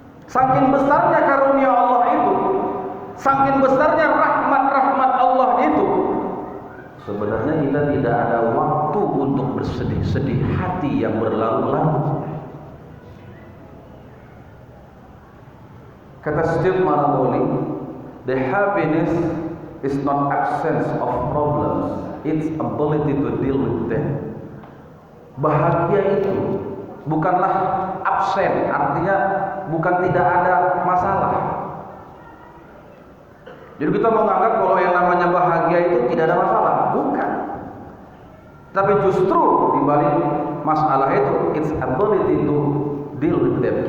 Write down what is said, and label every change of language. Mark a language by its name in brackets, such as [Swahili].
[Indonesian] Saking besarnya karunia Allah itu, saking besarnya rahmat-rahmat Allah itu, sebenarnya kita tidak ada waktu untuk bersedih-sedih hati yang berlalu-lalu. Kata [English] Steve Maraboli, the happiness is not absence of problems, it's ability to deal with them. [Indonesian] Bahagia itu bukanlah absen, artinya bukan tidak ada masalah. Jadi kita menganggap kalau yang namanya bahagia itu tidak ada masalah, bukan. Tapi justru di balik masalah itu, [English] it's ability to deal with them.